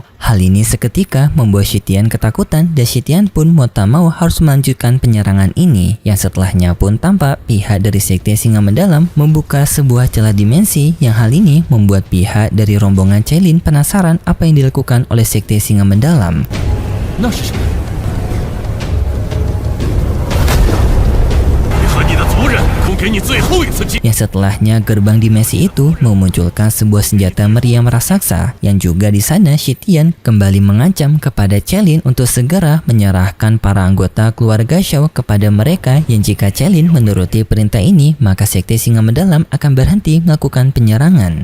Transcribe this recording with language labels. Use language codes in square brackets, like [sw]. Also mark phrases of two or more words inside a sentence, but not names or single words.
[id] Hal ini seketika membuat Shitian ketakutan dan Shitian pun mau tak mau harus melanjutkan penyerangan ini, yang setelahnya pun tampak pihak dari sekte Singa Mendalam membuka sebuah celah dimensi, yang hal ini membuat pihak dari rombongan Chelin penasaran apa yang dilakukan oleh sekte Singa Mendalam. [zh] 那是什么？你和你的族人，共给你最后一次机。 [id] Yang setelahnya gerbang dimensi itu memunculkan sebuah senjata meriam raksasa, yang juga di sana Shitian kembali mengancam kepada Chelin untuk segera menyerahkan para anggota keluarga Shao kepada mereka, yang jika Chelin menuruti perintah ini maka sekte Singa Mendalam akan berhenti melakukan penyerangan.